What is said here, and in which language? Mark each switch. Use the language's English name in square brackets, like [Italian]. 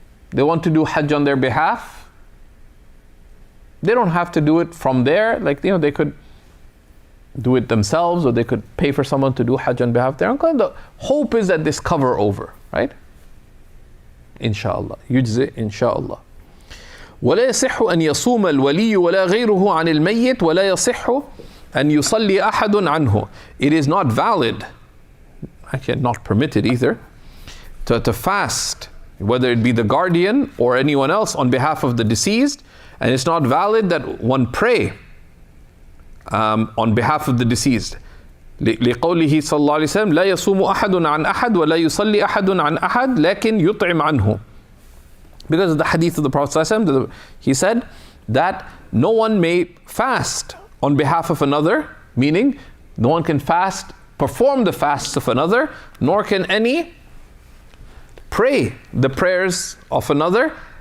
[English] They want to do Hajj on their behalf. They don't have to do it from there. Like, they could do it themselves, or they could pay for someone to do Hajj on behalf of their uncle. And the hope is that this cover over, right? Inshallah. Yujzi, inshallah. [Arabic] ولا يصح أن يصوم الولي ولا غيره عن الميت ولا يصح أن يصلي أحد عنه. [English] It is not valid, actually not permitted either, to fast, whether it be the guardian or anyone else on behalf of the deceased, and it's not valid that one pray on behalf of the deceased. [Arabic] لقوله صلى الله عليه وسلم لا يصوم أحد عن أحد ولا يصلي أحد عن أحد لكن يطعم عنه. [English] Because of the hadith of the Prophet ﷺ, he said that no one may fast on behalf of another, meaning no one can fast, perform the fasts of another, nor can any pray the prayers of another.